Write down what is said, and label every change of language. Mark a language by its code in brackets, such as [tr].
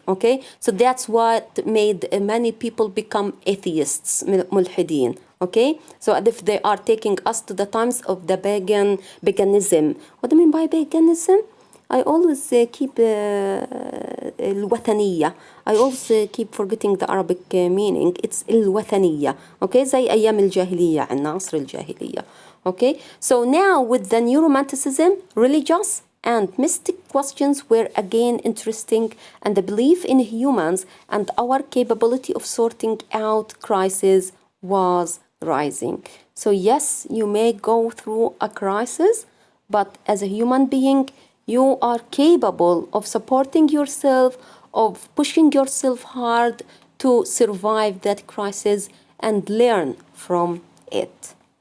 [en] Okay, so that's what made many people become atheists, mulhideen. Okay, so if they are taking us to the times of the paganism. What do you mean by paganism? I always keep الوثنية. I always keep forgetting the Arabic meaning. It's الوثنية. [ar] Okay, زي أيام الجاهلية عنا عصر الجاهلية. [en] Okay, so now with the new Romanticism, religious and mystic questions were again interesting, and the belief in humans and our capability of sorting out crises was rising. So yes, you may go through a crisis, but as a human being, you are capable of supporting yourself, of pushing yourself hard to survive that crisis and learn from it.